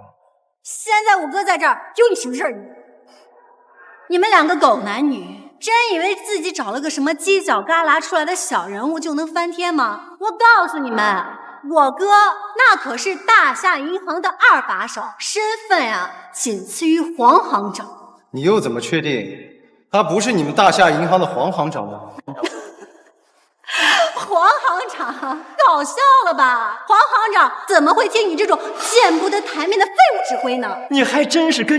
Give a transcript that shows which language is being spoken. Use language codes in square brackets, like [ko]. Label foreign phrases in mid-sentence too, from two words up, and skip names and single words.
[zh] 現在我哥在這兒，有你什麼事兒？你們兩個狗男女，真以為自己找了個什麼犄角旮旯出來的小人物就能翻天嗎？我告訴你們，我哥那可是大夏銀行的2把手，身份啊僅次於黃行長。你又怎麼確定他不是你們大夏銀行的黃行長呢？黃行長，搞笑了吧？黃行長怎麼會聽你這種見不得台面的廢物指揮呢？